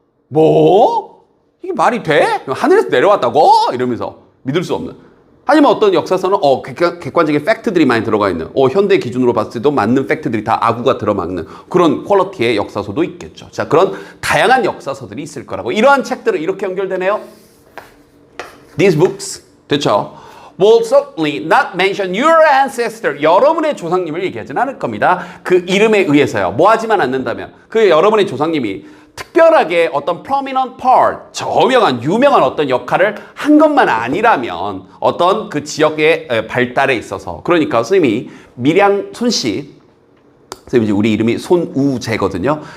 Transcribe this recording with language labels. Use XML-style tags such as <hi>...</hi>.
<ko>뭐? 이게 말이 돼? 하늘에서 내려왔다고? 이러면서 믿을 수 없는. 하지만 어떤 역사서는 객관적인 팩트들이 많이 들어가 있는, 현대 기준으로 봤을 때도 맞는 팩트들이 다 아구가 들어막는 그런 퀄리티의 역사서도 있겠죠. 자, 그런 다양한 역사서들이 있을 거라고. 이러한 책들은 이렇게 연결되네요.</ko> <en>These books,</en> <ko>됐죠?</ko> <en>will certainly not mention your ancestor.</en> <ko>여러분의 조상님을 얘기하진 않을 겁니다. 그 이름에 의해서요. 뭐 하지만 않는다면 그 여러분의 조상님이 특별하게 어떤 prominent part, 저명한, 유명한 어떤 역할을 한 것만 아니라면 어떤 그 지역의 발달에 있어서, 그러니까 선생님이 밀양 손씨, 선생님 이제 우리 이름이 손우재거든요.</ko>